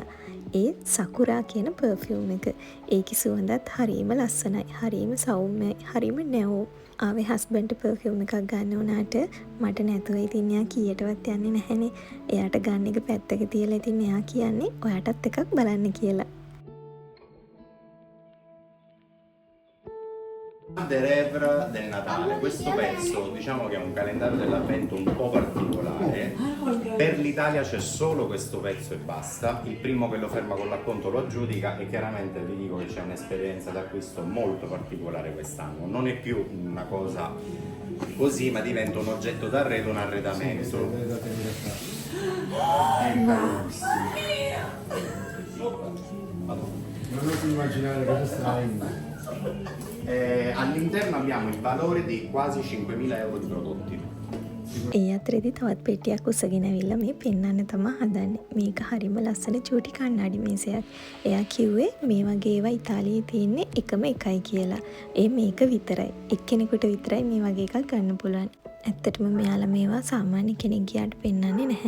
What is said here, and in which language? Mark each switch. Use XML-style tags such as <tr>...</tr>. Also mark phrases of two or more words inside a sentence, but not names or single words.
<si>ඒ සකුරා කියන පර්ෆියුම් එක. ඒකේ සුවඳත් හරිම ලස්සනයි. හරිම සෞම්‍යයි. හරිම නැවුම්. ආවේ</si> <en>husband perfume</en> <si>එකක් ගන්න උනාට මට නැතුව ඉතින් එයා කීයටවත් යන්නේ නැහැනේ. එයාට ගන්න එක පැත්තක තියලා ඉතින් එයා කියන්නේ ඔයාටත් එකක් බලන්න කියලා.</si> <it>Derevre del Natale. Questo pezzo diciamo che è un calendario dell'avvento un po' particolare. Per l'Italia c'è solo questo pezzo e basta. Il primo che lo ferma con l'acconto lo aggiudica, e chiaramente vi dico che c'è un'esperienza d'acquisto molto particolare quest'anno. Non è più una cosa così, ma diventa un oggetto d'arredo, un arredamento. È carissimo. Non oso immaginare cosa sta in... All'interno abbiamo il valore di quasi 5.000 euro di prodotti.</it> <si>ඒ අතරේදී තවත් පෙට්ටියක් උස්සගෙන ඇවිල්ලා මේ පෙන්වන්න තමයි හදන්නේ. මේක හරිම ලස්සන චූටි කණ්ණාඩි මේසයක්. එයා කිව්වේ මේ වගේ ඒවා ඉතාලියේ තියෙන්නේ එකම එකයි කියලා. ඒ මේක විතරයි. එක්කෙනෙකුට විතරයි මේ වගේ එකක් ගන්න පුළුවන්. ඇත්තටම මෙයාලා මේවා සාමාන්‍ය කෙනෙක් ගියාට පෙන්වන්නේ නැහැ.</si>